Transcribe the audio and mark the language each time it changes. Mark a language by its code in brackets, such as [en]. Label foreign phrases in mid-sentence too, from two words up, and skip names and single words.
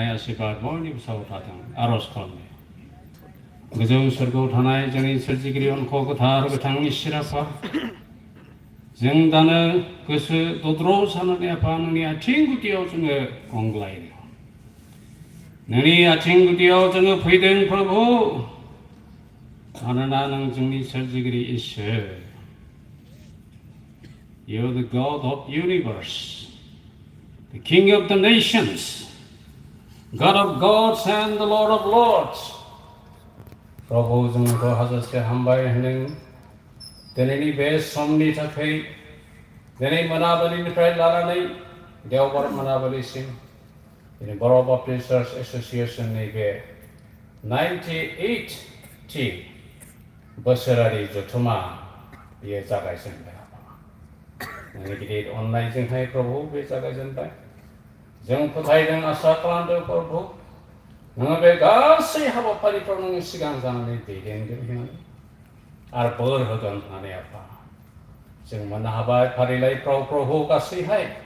[brx] आशीर्बाद बयनिबो सायाव थाथों आर'ज खालामनो गोजौ सोरगोआव थानाय जोंनि सोरजिगिरि अनख' गोथार गोथां इसोर आफा जों दानो गोसो दद्र जानानै आफा नोंनि आथिं गुदियाव जोङो गंग्लायो नोंनि आथिं गुदियाव जोङो फैदों प्रभु मानोना नों जोंनि सोरजिगिरि इसोर [en] You are the God of universe, the King of the nations, God of gods and the Lord of lords. [brx] प्रभु जोंखौ हाजासे हामबाय होनदों दिनैनि बे समनि थाखाय दिनै मोनाबिलिनिफ्राय लानानै देवबार मोनाबिलिसिम दिनै बर' बाप्टिस्ट चार्च एस'सिएशननि बे 98थि बोसोरारि जथुमा बेयो जागायजेनबाय नोंनि गिदिर अननायजोंहाय प्रभु बे जागायजेनबाय जों फोथायदों आसा खालामदों प्रभु नोङो बे गासै हाबाफारिफ्राव नोङो सिगां जानानै दैदेनगोन होननानै आरो बोर होगोन होननानै आफा जों मोननो हाबाय फारिलाइफ्राव प्रभु गासैहाय